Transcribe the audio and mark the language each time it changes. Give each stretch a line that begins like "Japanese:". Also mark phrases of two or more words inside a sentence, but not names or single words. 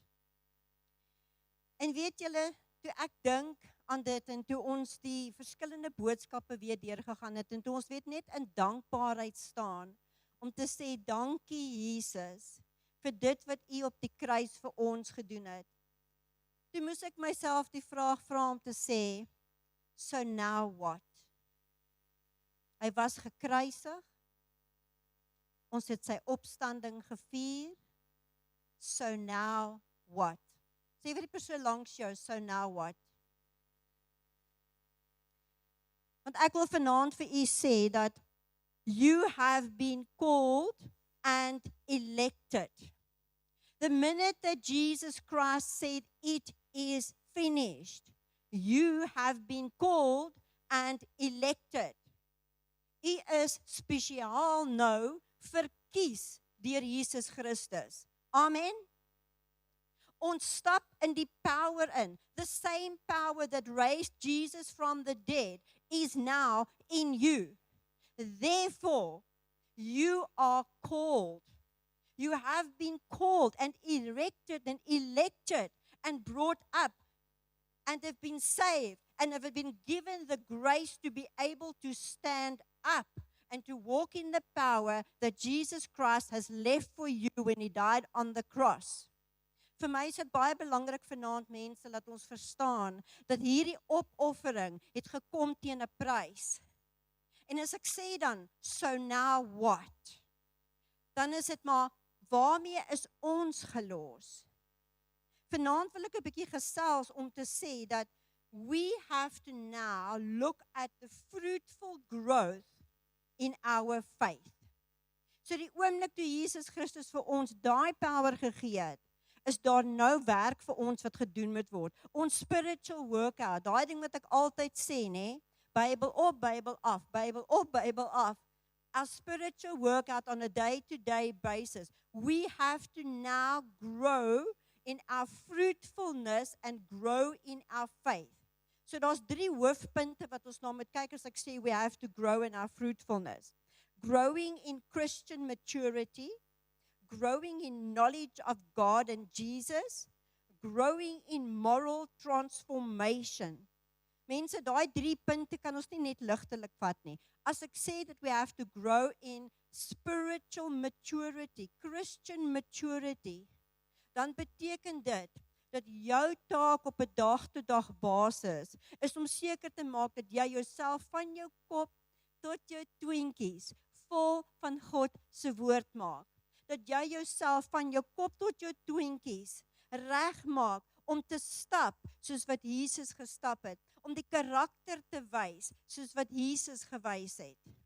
Afrikaans: En weet julle, toe ek dink aan dit en toe ons die verskillende boodskappe weer deurgegaan het en toe ons weet net in dankbaarheid staan om te sê dankie Jesus vir dit wat U op die kruis vir ons gedoen het. Toe moes ek myself die vraag vra om te sê,
English: so now what?
Afrikaans: Hy was gekruisig, ons het sy opstanding gevier,
English: so now what?
Afrikaans: Sê vir die persoon langs jou,
English: so now what?
Afrikaans: Want ek wil vanaand vir u sê dat
English: you have been called and elected. The minute that Jesus Christ said it is finished, you have been called and elected.
Afrikaans: U is spesiaal nou verkies deur Jesus Christus. Amen. Ons stap in die power in.
English: The same power that raised Jesus from the dead is now in you. Therefore, you are called. You have been called and erected and elected and brought up and have been saved and have been given the grace to be able to stand up and to walk in the power that Jesus Christ has left for you when He died on the cross.
Afrikaans: Vir my is dit baie belangrik vanaand mense dat ons verstaan dat hierdie opoffering het gekom teen 'n prys. En as ek sê dan,
English: so now what?
Afrikaans: Dan is dit maar, waarmee is ons gelos? Vanaand wil ek 'n bietjie gesels om te sê dat
English: we have to now look at the fruitful growth in our faith.
Afrikaans: So die oomblik toe Jesus Christus vir ons daai power gegee het, is daar nou werk vir ons wat gedoen moet word. Ons
English: spiritual workout,
Afrikaans: daai ding wat ek altyd sê, nê? Bybel op, Bybel af, Bybel op, Bybel af.
English: Our spiritual workout on a day-to-day basis. We have to now grow in our fruitfulness and grow in our faith.
Afrikaans: So daar's 3 hoofpunte wat ons na moet kyk as ek sê
English: we have to grow in our fruitfulness. Growing in Christian maturity, growing in knowledge of God and Jesus, growing in moral transformation.
Afrikaans: Mense, daai 3 punte kan ons nie net ligtelik vat nie. As ek sê
English: that we have to grow in spiritual maturity, Christian maturity,
Afrikaans: dan beteken dit dat jou taak op 'n dag-tot-dag basis is om seker te maak dat jy jouself van jou kop tot jou twinkies vol van God se woord maak. Dat jy jouself van jou kop tot jou twinkies regmaak om te stap soos wat Jesus gestap het, om die karakter te wys soos wat Jesus gewys het.